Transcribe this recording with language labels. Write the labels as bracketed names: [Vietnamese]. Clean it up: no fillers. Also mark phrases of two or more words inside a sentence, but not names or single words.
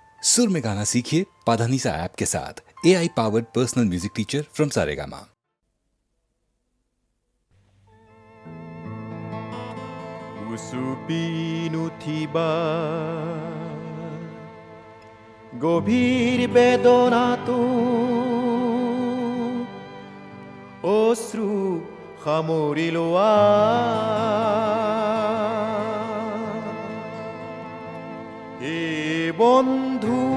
[Hindi] सुर में गाना सीखिए पाधानीसा ऐप के साथ। [English] AI powered personal music teacher from Saregama. [Assamese] উচুপিন উঠিবা গভীৰ বেদনাটো অশ্ৰু সামৰি লোৱা হে বন্ধু